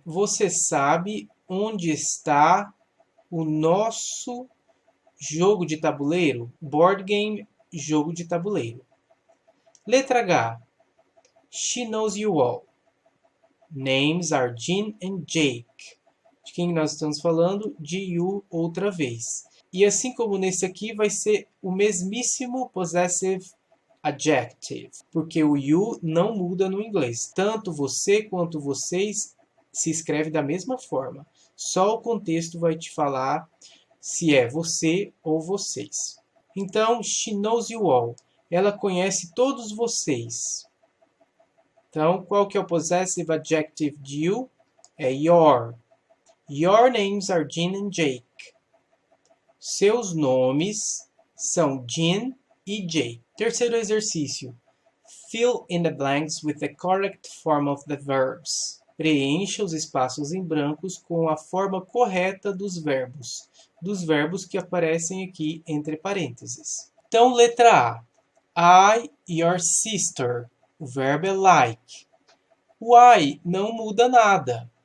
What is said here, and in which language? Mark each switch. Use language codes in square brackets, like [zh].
[pt] Você sabe onde está o nosso jogo de tabuleiro? Board game, jogo de tabuleiro. Letra H. [en] She knows you all. Names are Jean and Jake. [pt] De quem nós estamos falando? De you outra vez. E assim como nesse aqui, vai ser o mesmíssimo possessive adjective, porque o you não muda no inglês. Tanto você quanto vocês se escreve da mesma forma. Só o contexto vai te falar se é você ou vocês. Então, [en] she knows you all. [pt] Ela conhece todos vocês. Então, qual que é o possessive adjective de you? É your. [en] Your names are Jean and Jake. [pt] Seus nomes são Jean e Jake. Terceiro exercício. [en] Fill in the blanks with the correct form of the verbs. [pt] Preencha os espaços em brancos com a forma correta dos verbos que aparecem aqui entre parênteses. Então, letra A. [en] I, your sister. [pt] O verbo é like. O I não muda nada.